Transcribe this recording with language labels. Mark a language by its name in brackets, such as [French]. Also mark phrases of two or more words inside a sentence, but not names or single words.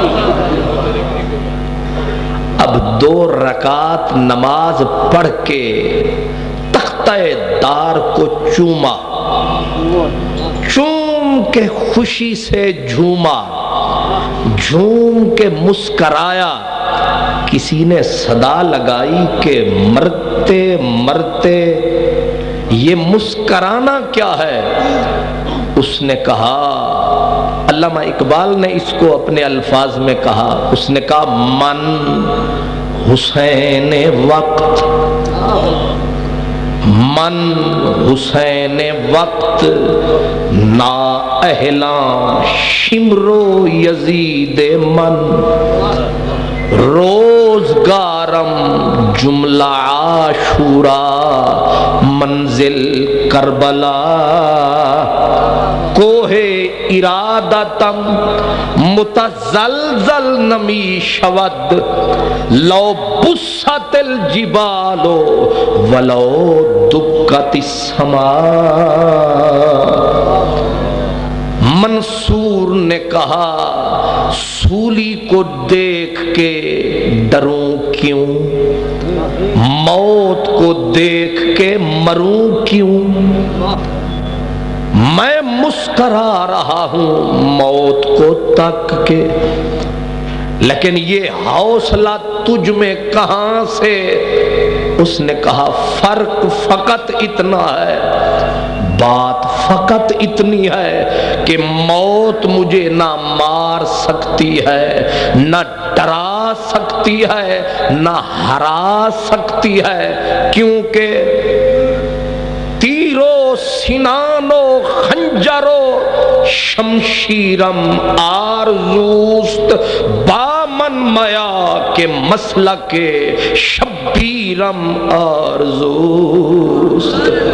[Urdu] اب 2 رکعت نماز پڑھ کے تختہ دار کو چوما، چوم کے خوشی سے جھوما، جھوم کے مسکرایا۔ کسی نے صدا لگائی کہ مرتے مرتے یہ مسکرانا کیا ہے؟ اس نے کہا، علامہ اقبال نے اس کو اپنے الفاظ میں کہا، اس نے کہا من [Persian] حسین وقت، من حسین وقت نا اہلاں شمرو یزید من، روزگارم جملہ عاشورا منزل کربلا، کوہ ارادتم متزلزل نمی شود، [Arabic] لو بست الجبال ولو دکت السماء۔ [Urdu] منصور نے کہا سولی کو دیکھ کے ڈروں کیوں، موت کو دیکھ کے مروں کیوں، میں مسکرا رہا ہوں موت کو تک کے، لیکن یہ حوصلہ تجھ میں کہاں سے؟ اس نے کہا فرق فقط اتنا ہے، بات فقط اتنی ہے کہ موت مجھے نہ مار سکتی ہے، نہ ڈرا سکتی ہے، نہ ہرا سکتی ہے، کیونکہ [Persian] تیرو سنانو خنجرو شمشیرم آرزوست، بامن میا کے مسلک شبیرم آرزوست۔